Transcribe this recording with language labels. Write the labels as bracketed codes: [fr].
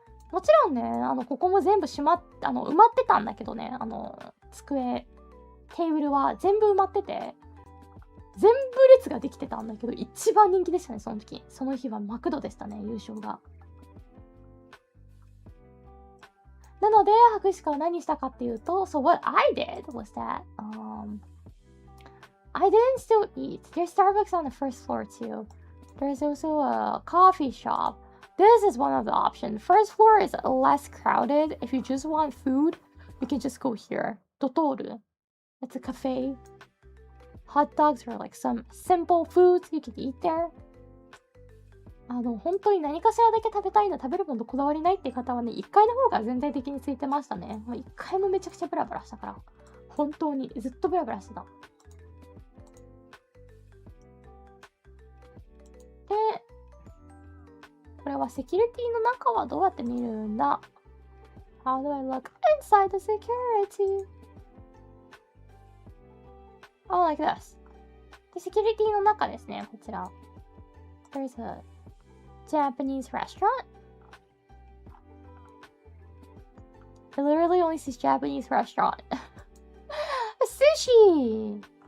[ja] もちろんね、ここも全部埋まってたんだけどね、机、テーブルは全部埋まってて、全部列ができてたんだけど、一番人気でしたね、その時。その日はマクドでしたね、優勝が。なので、博士課は何したかっていうと、 [en] So what I did was that, I didn't still eat. There's Starbucks on the first floor too. There's also a coffee shop. This is one of the options. First floor is less crowded. If you just want food, you can just go here. Dotoru. It's a cafe. Hot dogs are like some simple foods you can eat there. [ja] 本当に何かしらだけ食べたいんだ、食べるものこだわりないっていう方はね、1階の方が全体的についてましたね。 1階もめちゃくちゃブラブラしたから。本当にずっとブラブラしてた。で、これはセキュリティの中はどうやって見るんだ？ [en] How do I look inside the security? Oh, like this. [ja] で、セキュリティの中ですね、こちら。 [en] There's a Japanese restaurant. It literally only says Japanese restaurant. Sushi!